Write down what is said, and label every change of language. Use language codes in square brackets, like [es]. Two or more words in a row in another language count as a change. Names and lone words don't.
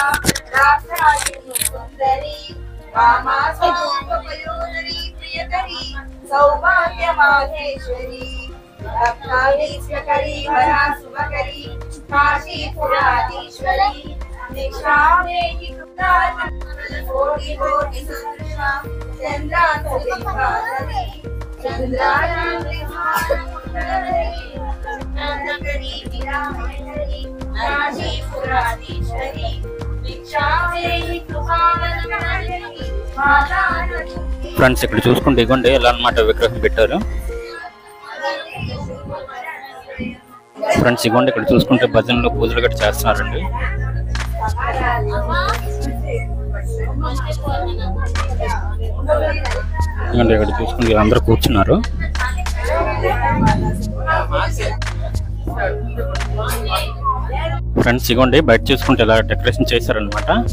[sa] राक्षायिनी सुंदरी वामा स्वरूपयोधरी प्रियकरी सौभाग्यमाहेश्वरी रत्नाधीश्वरी वरा शुभकरी काशीपुराधीश्वरी निक्षामेहि कृतार्थं कोटि कोटि सदृशा चन्द्रांशुलिभाधरी चन्द्रांशुलिभाधरी विरामयरी काशीपुराधीश्वरी निक्षामेहि कृपावलंबनरी माता [te] ఫ్రెండ్స్ ఇక్కడ చూసుకుంటే ఇగోండి ఇలా అన్నమాట విగ్రహం పెట్టారు ఫ్రెండ్స్ ఇగోండి ఇక్కడ చూసుకుంటే భజనలో పూజలు గట్రా చేస్తున్నారండి ఇక్కడ చూసుకుంటే అందరూ కూర్చున్నారు ఫ్రెండ్స్ ఇగోండి బయట చూసుకుంటే ఇలా డెకరేషన్ చేశారనమాట